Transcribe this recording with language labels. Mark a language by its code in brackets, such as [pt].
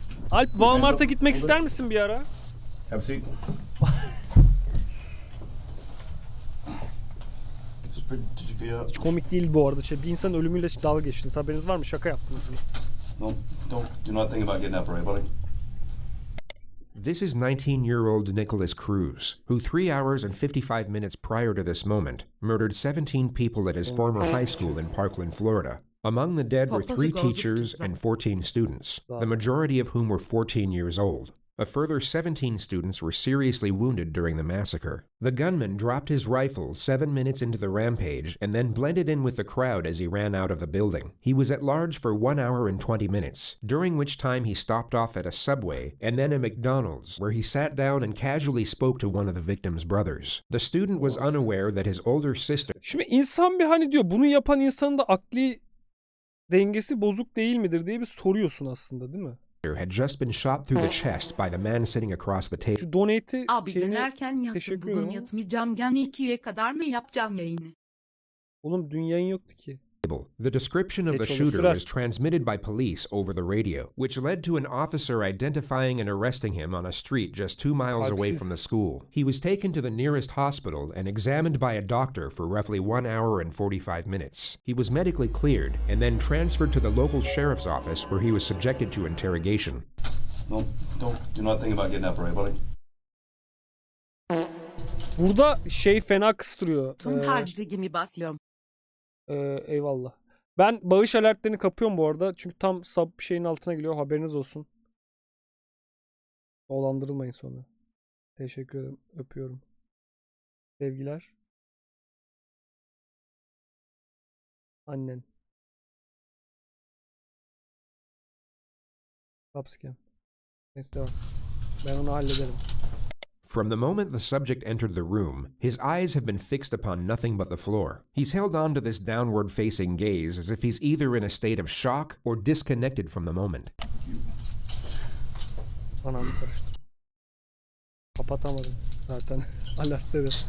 [tr] Alp Walmart'a gitmek ister misin bir ara? [en] Did you pee up? [tr] Hiç komik değil bu arada. Bir insanın ölümüyle dalga geçtiniz. Haberiniz var mı? Şaka yaptınız mı? [en] No, do not think about getting up, right, buddy? This is 19-year-old Nicholas Cruz, who 3 hours and 55 minutes prior to this moment murdered 17 people at his former high school in Parkland, Florida. Among the dead were 3 teachers and 14 students, the majority of whom were 14 years old. A further 17 students were seriously wounded during the massacre. The gunman dropped his rifle 7 minutes into the rampage and then blended in with the crowd as he ran out of the building. He was at large for 1 hour and 20 minutes, during which time he stopped off at a Subway and then a McDonald's, where he sat down and casually spoke to one of the victim's brothers. The student was unaware that his older sister... [tr] Şimdi insan bir hani diyor bunu yapan insanın da akli dengesi bozuk değil midir diye bir soruyorsun aslında, değil mi? [en] had just been shot through the chest by the man sitting across the table. [tr] Şu donate'i Abi dönerken yattım, bugün yatmayacağım, gene 2'ye kadar mı yapacağım yayını? Oğlum dün yayın yoktu ki. [en] The description of the shooter was transmitted by police over the radio, which led to an officer identifying and arresting him on a street just 2 miles away from the school. He was taken to the nearest hospital and examined by a doctor for roughly 1 hour and 45 minutes. He was medically cleared and then transferred to the local sheriff's office where he was subjected to interrogation. No, do not think about getting up, right, buddy? [tr] Burada fena kıstırıyor. Tüm harclığımı basıyorum. Eyvallah. Ben bağış alertlerini kapıyorum bu arada. Çünkü tam sub şeyin altına geliyor. Haberiniz olsun. Dolandırılmayın sonra. Teşekkür ederim. Öpüyorum. Sevgiler. Annen. Subscam. Neyse devam. Ben onu hallederim. [en] From the moment the subject entered the room, his eyes have been fixed upon nothing but the floor. He's held on to this downward-facing gaze as if he's either in a state of shock or disconnected from the moment. [tr] Anamı karıştırdım. Kapatamadım zaten alertleri.